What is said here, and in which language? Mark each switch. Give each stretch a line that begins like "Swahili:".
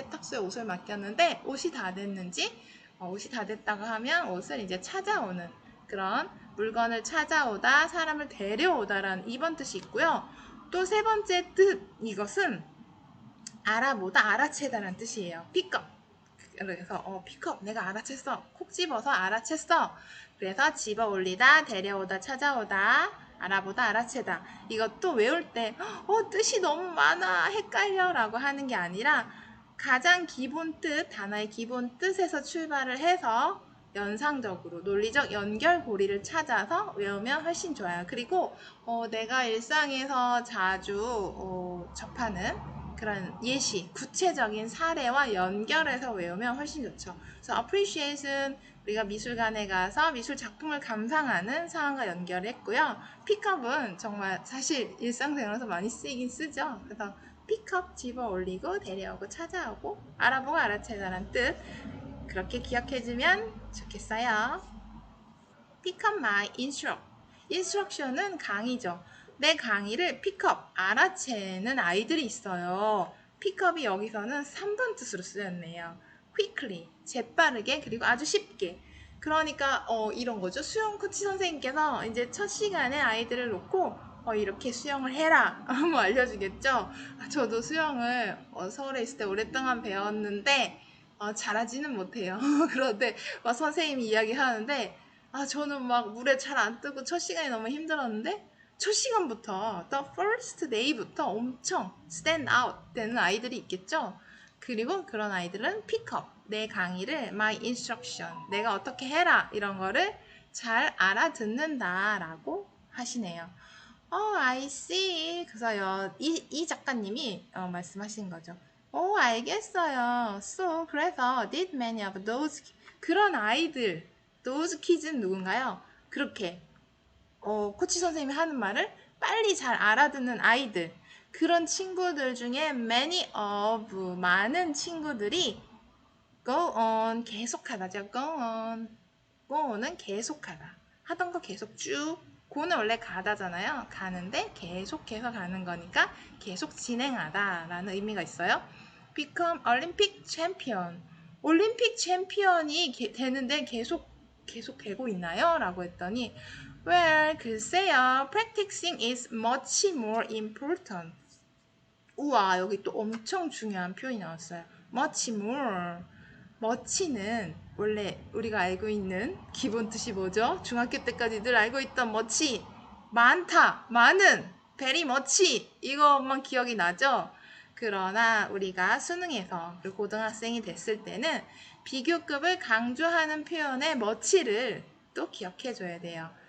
Korean: 세탁소에 옷을 맡겼는데 옷이 다 됐는지 옷이 다 됐다고 하면 옷을 이제 찾아오는 그런 물건을 찾아오다 사람을 데려오다라는 이번 뜻이 있고요. 또 세 번째 뜻 이것은 알아보다 알아채다라는 뜻이에요.
English: pick up
Korean: 그래서 pick up 내가 알아챘어. 콕 집어서 알아챘어. 그래서 집어 올리다 데려오다 찾아오다 알아보다 알아채다. 이것도 외울 때 뜻이 너무 많아 헷갈려 라고 하는 게 아니라 가장 기본 뜻 단어의 기본 뜻에서 출발을 해서 연상적으로 논리적 연결고리를 찾아서 외우면 훨씬 좋아요. 그리고 내가 일상에서 자주 접하는 그런 예시, 구체적인 사례와 연결해서 외우면 훨씬 좋죠. 그래서 appreciate은 우리가 미술관에 가서 미술 작품을 감상하는 상황과 연결했고요. pickup은 정말 사실 일상생활에서 많이 쓰이긴 쓰죠. 그래서
English: pick up
Korean: 집어 올리고 데려오고 찾아오고 알아보고 알아채다라는 뜻. 그렇게 기억해주면 좋겠어요.
English: Pick up my instruction은
Korean: 강의죠. 내 강의를
English: pick up,
Korean: 알아채는 아이들이 있어요.
English: pick up
Korean: 이 여기서는 3번 뜻으로 쓰였네요.
English: quickly,
Korean: 재빠르게, 그리고 아주 쉽게. 그러니까 이런 거죠. 수영 코치 선생님께서 이제 첫 시간에 아이들을 놓고 이렇게 수영을 해라 한번 알려주겠죠. 저도 수영을 서울에 있을 때 오랫동안 배웠는데 잘하지는 못해요. 그런데 선생님이 이야기하는데 저는 막 물에 잘 안 뜨고 첫 시간이 너무 힘들었는데 첫 시간부터
English: the first day
Korean: 부터 엄청
English: stand out
Korean: 되는 아이들이 있겠죠. 그리고 그런 아이들은
English: pick up,
Korean: 내 강의를
English: my instruction,
Korean: 내가 어떻게 해라 이런 거를 잘 알아듣는다 라고 하시네요.
English: I see.
Korean: 그래서요, 이 작가님이 말씀하신 거죠. 알겠어요. 그래서
English: did many of those
Korean: 그런 아이들,
English: those kids는
Korean: 누군가요? 그렇게 코치 선생님이 하는 말을 빨리 잘 알아듣는 아이들, 그런 친구들 중에
English: many of
Korean: 많은 친구들이
English: go on
Korean: 계속하다죠.
English: go on
Korean: 은 계속하다. 하던 거 계속 쭉. go는 원래 가다잖아요. 가는데 계속해서 가는 거니까 계속 진행하다라는 의미가 있어요.
English: become Olympic champion.
Korean: 올림픽 챔피언이 되는데 계속 되고 있나요? 라고 했더니
English: well,
Korean: 글쎄요.
English: practicing is much more important.
Korean: 우와, 여기 또 엄청 중요한 표현이 나왔어요.
English: much more.
Korean: much는 원래 우리가 알고 있는 기본 뜻이 뭐죠? 중학교 때까지 늘 알고 있던 much. 많다, 많은,
English: very much.
Korean: 이것만 기억이 나죠? 그러나 우리가 수능에서 그리고 고등학생이 됐을 때는 비교급을 강조하는 표현의 much를 또 기억해 줘야 돼요.